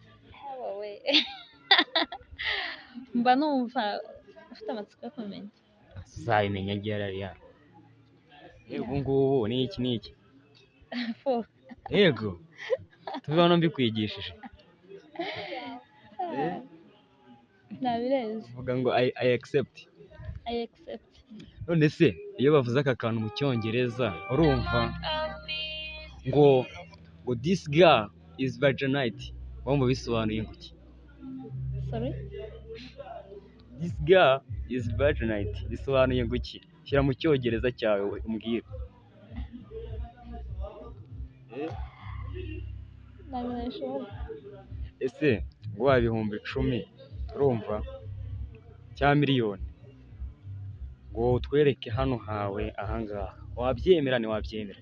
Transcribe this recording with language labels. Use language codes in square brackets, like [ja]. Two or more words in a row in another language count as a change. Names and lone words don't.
[rw] Wowe mba numva ufite amatsiko yo kumenya. Uzabimenya ryari Alliance? Ubu ngubu ni iki? Yego, tuve hano mbikwigishije. Nabirenze. Vuga ngo [en] I accept. I accept. [rw] None se iyo bavuze aka kantu mu cyongereza urumva ngo [en] this girl is virginite, [rw] wumva bisobanuye ngo iki? [en] Sorry? This girl is virginite [rw] bisobanuye ngo iki? Shyira mu cyongereza cyawe umbwire. Ese ngo wa 10,000 urumva cya miliyoni ngo utwereke hano hawe ahangaha, wabyemera ntiwabyemera?